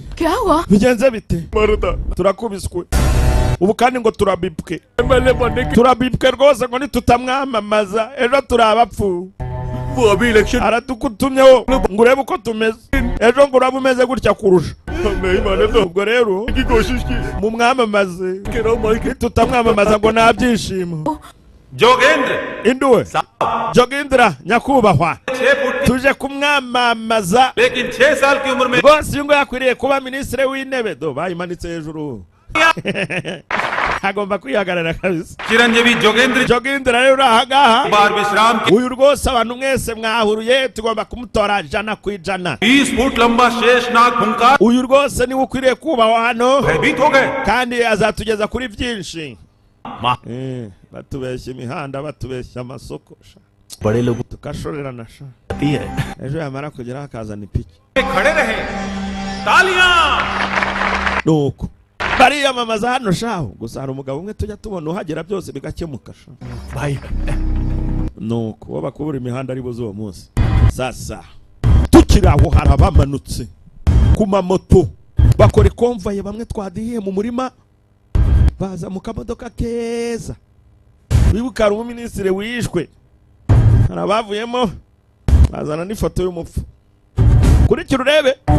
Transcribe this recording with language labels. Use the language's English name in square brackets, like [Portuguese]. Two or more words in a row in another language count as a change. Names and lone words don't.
[Hindi] क्या हुआ [Kinyarwanda] bigenze bite turakubiswe ubu kandi ngo turabibwe rwose ngo nitutamwamamaza ejo turabapfu aradukutumyeho ngo urebe uko tumeze ejo ngo uraba umeze gutya kurusha ubwo rero mumwamamaze nitutamwamamaza ngo nta byishimo [Hindi] जोगेंद्र [Kinyarwanda] induwe Jogendra nyakubahwa tuje kumwamamaza [Hindi] लेकिन 6 साल की उम्र में [Kinyarwanda] rwose uyu ngo yakwiriye kuba minisitiri w'intebe do bayimanitse hejuru agomba kwihagarara kabisa [Hindi] चिरंजीवी जोगेंद्र [Kinyarwanda] Jogendra rero ahangaha [Hindi] बार विश्राम की [Kinyarwanda] uyu rwose abantu mwese mwahuruye tugomba kumutora ijana ku ijana [Hindi] 20 फुट लंबा शेषनाग हुंकार [Kinyarwanda] uyu rwose niwe ukwiriye kubahwa hano [Hindi] भयभीत हो गए [Kinyarwanda] kandi azatugeza kuri byinshi batubeshya imihanda batubeshya amasoko [Hindi] बड़े लोग [Kinyarwanda] tukashorerana sha [Hindi] है [Kinyarwanda] ejo yamara kugeraho akazana ipiki [Hindi] खड़े रहे तालियां [Kinyarwanda] nuko bariyamamaza hano shaho gusa hari umugabo umwe tujya tubona uhagera byose bigakemuka sha [Hindi] भाई [Kinyarwanda] nuko uwo bakubura imihanda ari buze uwo munsi sasa tukiri aho hari abamanutse ku mamoto bakora ikomvaye bamwe twadihiye mu murima baza mu kamodoka keza wibuka hari umuminisitiri wishwe hari abavuyemo bazana n'ifoto y'umupfu kurikira urebe